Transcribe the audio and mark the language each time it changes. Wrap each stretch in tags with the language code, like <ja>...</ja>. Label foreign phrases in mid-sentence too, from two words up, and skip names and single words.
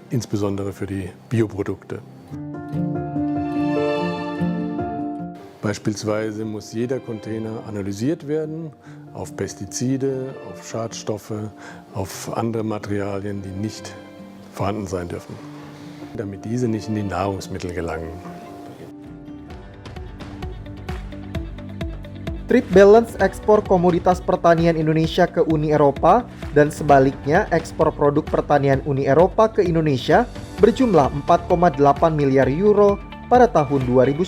<de>insbesondere für die Bioprodukte. Beispielsweise muss jeder Container analysiert werden auf Pestizide, auf Schadstoffe, auf andere Materialien, die nicht vorhanden sein dürfen, damit diese nicht in die Nahrungsmittel gelangen.</de> <en>Trade balance</en> <id>ekspor komoditas pertanian Indonesia ke Uni Eropa dan sebaliknya ekspor produk pertanian Uni Eropa ke Indonesia berjumlah 4,8 miliar euro pada tahun 2019.</id>